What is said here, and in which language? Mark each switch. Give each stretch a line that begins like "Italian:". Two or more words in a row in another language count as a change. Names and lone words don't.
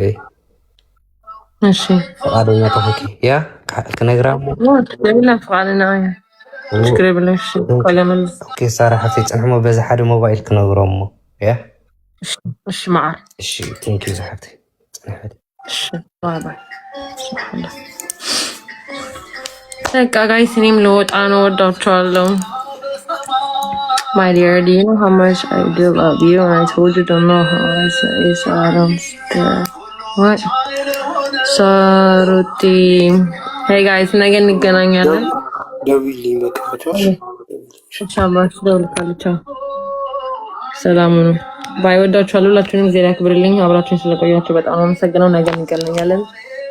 Tigrinya: እሺ ፈቃደኛ ተኾንኪ ያ ክነግራ እሞ ደብላ ፍቃደኛ እያ ሽክሪ ብለሽ ቆለመል ኦኬ ሳራ ሓፍተይ ፅንሕሞ በዚ ሓደ ሞባይል ክነግሮ እሞ ያ እሺ ማዓር እሺ ቴንኪዩ ዝሓፍተይ ፅንሕት
Amharic: እሺ ባይ ባይ በቃ ጋይስ እኔም ልወጣ ነው። ወዳችኋለሁ።
English: My dear, do you know how much I do love you? And I told you don't know how I say so I don't care. What? Saruti. Hey guys,
Amharic: ነገ እንገናኛለን። ደውልልኝ በቃ ቻባሽ ደውልልሻለሁ። ሰላም ነው። ባይ ወዳችኋለሁ። ሁላችሁንም ጊዜ ያክብርልኝ። አብራችሁን ስለቆያችሁ በጣም አመሰግናለሁ። ነገ እንገናኛለን።